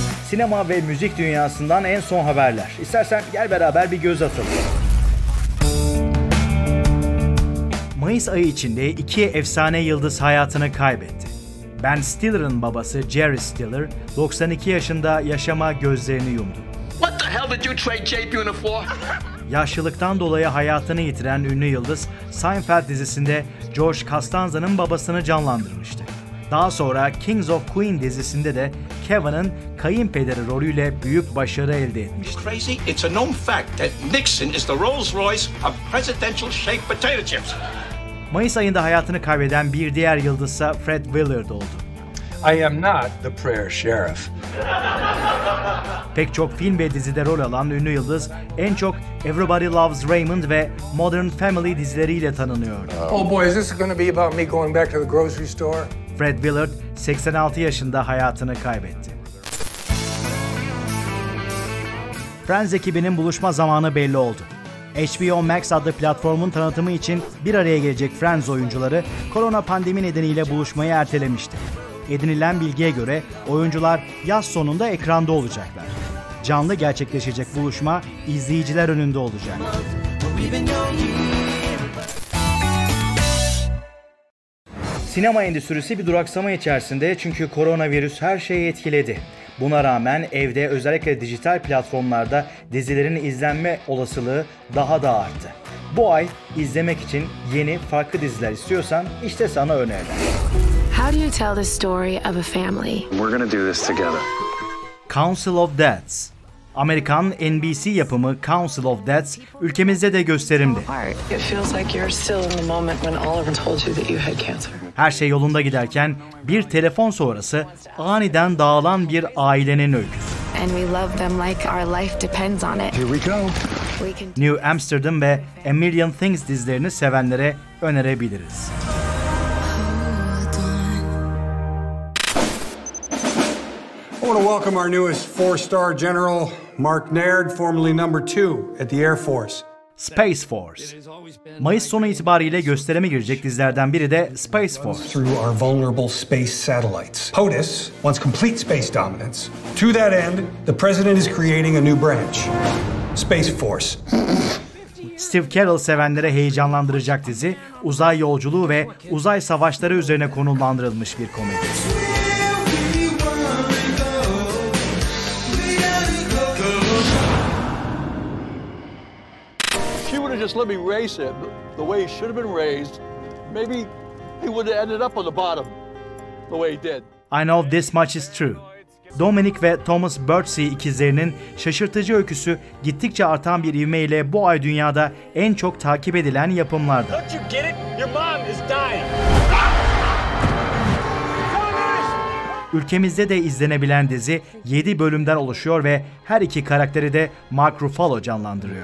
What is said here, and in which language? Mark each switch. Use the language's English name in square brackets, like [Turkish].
[Turkish] Sinema ve müzik dünyasından en son haberler. İstersen gel beraber bir göz atalım. Mayıs ayı içinde iki efsane yıldız hayatını kaybetti. Ben Stiller'ın babası Jerry Stiller, 92 yaşında yaşama gözlerini yumdu. [English] What the hell did you trade JP Una for? [Turkish] Yaşlılıktan dolayı hayatını yitiren ünlü yıldız, Seinfeld dizisinde George Costanza'nın babasını canlandırmıştı. Daha sonra Kings of Queen dizisinde de Kevin'in kayınpederi rolüyle büyük başarı elde etmişti. [English] Crazy? It's a known fact that Nixon is the Rolls-Royce of presidential shaped potato chips. [Turkish] Mayıs ayında hayatını kaybeden bir diğer yıldızsa Fred Willard oldu. [English] I am not the prayer sheriff. [Turkish] Pek çok film ve dizide rol alan ünlü yıldız en çok Everybody Loves Raymond ve Modern Family dizileriyle tanınıyor. [English] Oh boy, is this going to be about me going back to the grocery store? [Turkish] Fred Willard 86 yaşında hayatını kaybetti. Friends ekibinin buluşma zamanı belli oldu. HBO Max adlı platformun tanıtımı için bir araya gelecek Friends oyuncuları korona pandemi nedeniyle buluşmayı ertelemişti. Edinilen bilgiye göre oyuncular yaz sonunda ekranda olacaklar. Canlı gerçekleşecek buluşma izleyiciler önünde olacak. Sinema endüstrisi bir duraksama içerisinde çünkü koronavirüs her şeyi etkiledi. Buna rağmen evde özellikle dijital platformlarda dizilerin izlenme olasılığı daha da arttı. Bu ay izlemek için yeni farklı diziler istiyorsan işte sana öneriler. [English] How do you tell the story of a family? We're gonna do this together. Council of Dads. [Turkish] Amerikan NBC yapımı Council of Dads ülkemizde de gösterimde. [English] It feels like you're still in the moment when Oliver told you that you had cancer. [Turkish] Her şey yolunda giderken bir telefon sonrası aniden dağılan bir ailenin öyküsü. [English] And we love them like our life depends on it. Here we go. [Turkish] New Amsterdam ve A Million Things dizilerini sevenlere önerebiliriz. [English] I want to welcome our newest four-star general, Mark Naird, formerly number 2 at the Air Force. Space Force. [Turkish] Mayıs sonu itibariyle gösterime girecek dizilerden biri de Space Force. [English] Through our vulnerable space satellites. POTUS wants complete space dominance. To that end, the president is creating a new branch, Space Force. [Turkish] Steve Carell sevenlere heyecanlandıracak dizi, uzay yolculuğu ve uzay savaşları üzerine konumlandırılmış bir komedi. [English] She would have just let me race him the way he should have been raised. Maybe he would have ended up on the bottom the way he did. I know this much is true. [Turkish] Dominic ve Thomas Birdsey ikizlerinin şaşırtıcı öyküsü gittikçe artan bir ivmeyle bu ay dünyada en çok takip edilen yapımlardan. [English] Don't you get it? Your mom is dying. [Turkish] Ülkemizde de izlenebilen dizi 7 bölümden oluşuyor ve her iki karakteri de Mark Ruffalo canlandırıyor.